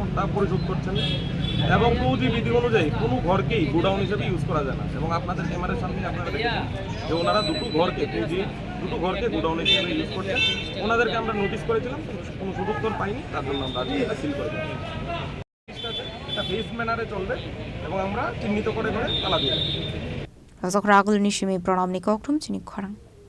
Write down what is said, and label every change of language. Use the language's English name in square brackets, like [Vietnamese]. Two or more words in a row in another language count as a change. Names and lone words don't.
[Bangla] ওটা পরিশোধ করছেন এবং টুজি বিধি অনুযায়ী কোনো ঘরকেই গোডাউন হিসেবে ইউজ করা যায় না এবং আপনাদের ক্যামেরার সামনে আপনারা দেখেছেন যে ওনারা দুটো ঘরকে গোডাউন হিসেবে ইউজ করছেন ওনাদেরকে আমরা নোটিশ করেছিলাম কোনো সদুত্তর পাইনি তার জন্য আমরা আজকে এটা সিল করে দিই এটা ফেস ম্যানারে চলবে এবং আমরা চিহ্নিত করে তালা দিয়ে [Kok Borok] Razo Kharaglu ni shimi pranam ni koktum chini kharang.